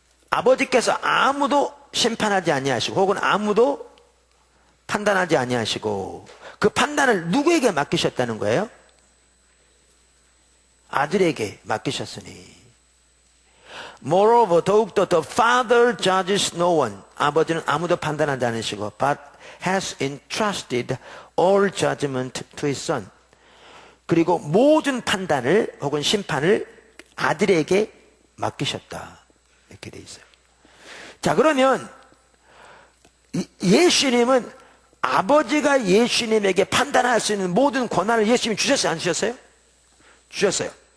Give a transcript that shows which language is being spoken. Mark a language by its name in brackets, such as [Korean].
[Korean] 아버지께서 아무도 심판하지 아니하시고 혹은 아무도 판단하지 아니하시고 그 판단을 누구에게 맡기셨다는 거예요? 아들에게 맡기셨으니. [English] Moreover, [Korean] 더욱더 [English] the Father judges no one. [Korean] 아버지는 아무도 판단하지 않으시고 [English] but has entrusted all judgment to his son. [Korean] 그리고 모든 판단을 혹은 심판을 아들에게 맡기셨다. 이렇게 돼 있어요. 자, 그러면 예수님은 아버지가 예수님에게 판단할 수 있는 모든 권한을 예수님이 주셨어요? 안 주셨어요? 주셨어요.